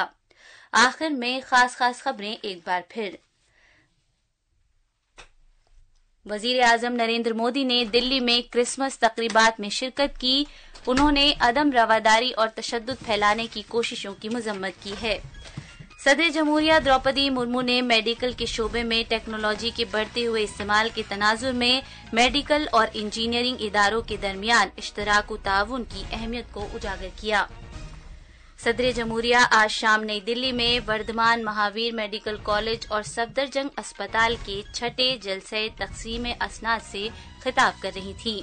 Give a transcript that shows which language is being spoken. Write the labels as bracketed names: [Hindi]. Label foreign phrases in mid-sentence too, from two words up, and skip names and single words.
[Urdu] آخر میں خاص خبریں ایک بار پھر۔ وزیر اعظم نریندر مودی نے دلی میں کرسمس تقریبات میں شرکت کی۔ انہوں نے عدم رواداری اور تشدد پھیلانے کی کوششوں کی مذمت کی ہے۔ صدر جمہوریہ دروپدی مرمو نے میڈیکل کے شعبے میں ٹیکنالوجی کے بڑھتے ہوئے استعمال کے تناظر میں میڈیکل اور انجینئرنگ اداروں کے درمیان اشتراک و تعاون کی اہمیت کو اجاگر کیا۔ صدر جمہوریہ آج شام نئی دلی میں وردھمان مہاویر میڈیکل کالج اور صفدرجنگ اسپتال کے 6 جلسہ تقسیم اسناد سے خطاب کر رہی تھیں۔